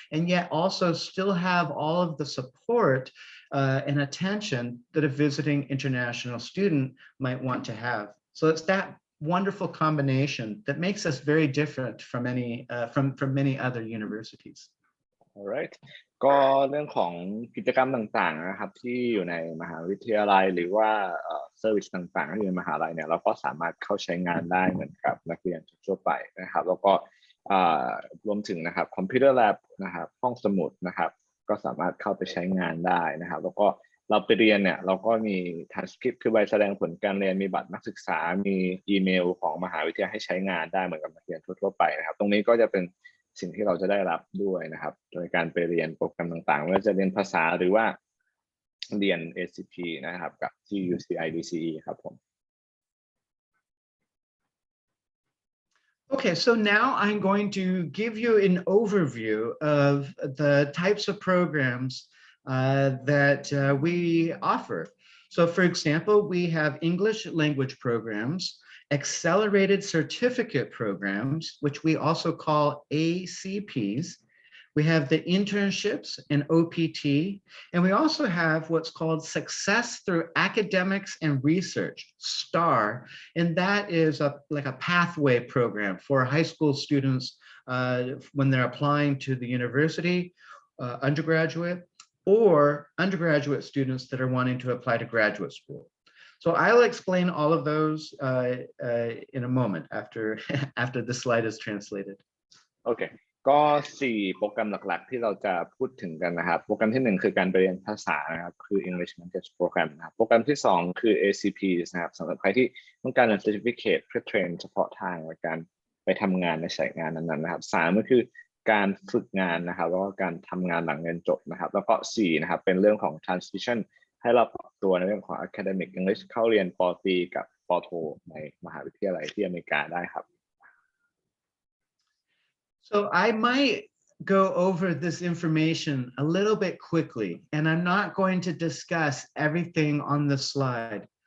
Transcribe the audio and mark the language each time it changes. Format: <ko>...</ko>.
<en>And yet also still have all of the support and attention that a visiting international student might want to have. So it's that wonderful combination that makes us very different from many other universities.</en> <th>Alright ก็เรื่องของกิจกรรมต่างๆนะครับที่อยู่ในมหาวิทยาลัยหรือว่าเซอร์วิสต่างๆที่อยู่ในมหาลัยเนี่ยเราก็สามารถเข้าใช้งานได้เหมือนกับนักเรียนทั่วไปนะครับแล้วก็ รวมถึงนะครับคอมพิวเตอร์แลบนะครับห้องสมุดนะครับก็สามารถเข้าไปใช้งานได้นะครับแล้วก็เราไปเรียนเนี่ยเราก็มี transcript คือใบแสดงผลการเรียนมีบัตรนักศึกษามีอีเมลของมหาวิทยาลัยให้ใช้งานได้เหมือนกับนักเรียนทั่วๆไปนะครับตรงนี้ก็จะเป็นสิ่งที่เราจะได้รับด้วยนะครับโดยการไปเรียนโปรแกรมต่างๆไม่ว่าจะเรียนภาษาหรือว่าเรียน ACP นะครับกับที่ UCI DCE ครับผม</th> <en>Okay, so now I'm going to give you an overview of the types of programs that we offer. So for example, we have English language programs, accelerated certificate programs, which we also call ACPs. We have the internships and OPT, and we also have what's called Success Through Academics and Research, STAR, and that is like a pathway program for high school students when they're applying to the university, undergraduate, or undergraduate students that are wanting to apply to graduate school. So I'll explain all of those in a moment after the slide is translated. Okay.</en> <th>ก็4โปรแกรมหลักๆที่เราจะพูดถึงกันนะครับโปรแกรมที่1คือการไปเรียนภาษานะครับคือ English Language Program นะครับโปรแกรมที่2คือ ACPs นะครับสำหรับใครที่ต้องการเรียน Certificate เพื่อเทรนเฉพาะทางในการ ไปทำงานในสายงานนั้นๆนะครับ3ก็คือการฝึกงานนะครับแล้วก็การทำงานหลังเรียนจบนะครับแล้วก็4นะครับเป็นเรื่องของ transition ให้เราปรับตัวในเรื่องของ academic English เข้าเรียนป.ตรีกับป. โทในมหาวิทยาลัยที่อเมริกาได้ครับ</th> <en>So I might go over this information a little bit quickly, and I'm not going to discuss everything on the slide.</en>